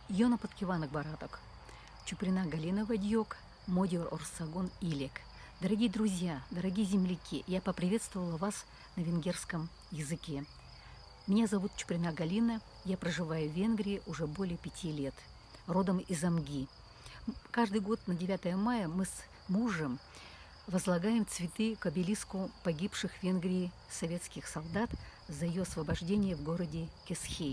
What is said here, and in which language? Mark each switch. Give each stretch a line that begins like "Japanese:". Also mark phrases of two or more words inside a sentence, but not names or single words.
Hungarian: Jó napot kívánok barátok. Чуприна Галина vagyok, Magyarországon élek.
Russian: Дорогие друзья, дорогие земляки, я поприветствовала вас на венгерском языке. Меня зовут Чуприна Галина, я проживаю в Венгрии уже более 5 лет, родом из Амги. Каждый год на 9 мая мы с мужем возлагаем цветы к обелиску погибших в Венгрии советских солдат за ее освобождение в городе Кесхей.